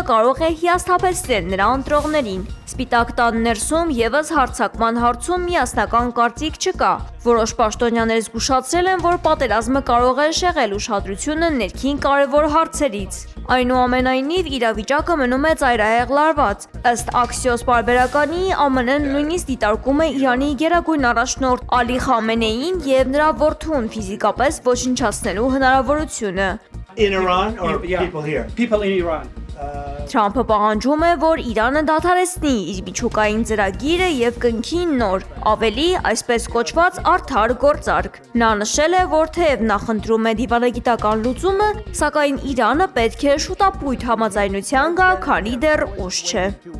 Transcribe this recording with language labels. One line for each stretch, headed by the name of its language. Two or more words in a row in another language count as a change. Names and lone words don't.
Armenian: կարող է հիասթափեցնել նրա ընտրողներին։ Սպիտակ տան ներսում ևս հարձակման հարցում միասնական կարծիք չկա։ Որոշ պաշտոնյաներ զգուշացրել են, որ պատերազմը կարող է շեղել ուշադրությունը ներքին կարևոր հարցերից։ Այնուամենայնիվ, իրավիճակը մնում է ծայրահեղ լարված։ Ըստ Axios պարբերականի, ԱՄՆ-ն նույնիսկ դիտարկում է Իրանի գերագույն առաջնորդ Ալի Խամենեիին և նրա որդուն ֆիզիկապես ոչնչացնելու հնարավորությունը։
English: In Iran or people here? People in Iran.
Armenian: Թրամփը պահանջում է, որ Իրանը դադարեցնի իր միջուկային ծրագիրը և կնքի նոր, ավելի այսպես կոչված արդար գործարք։ Նա նշել է, որ թեև նախընտրում է դիվանագիտական լուծումը, սակայն Իրանը պետք է շուտապույտ համաձայնության գա, քանի դեռ ուշ չէ։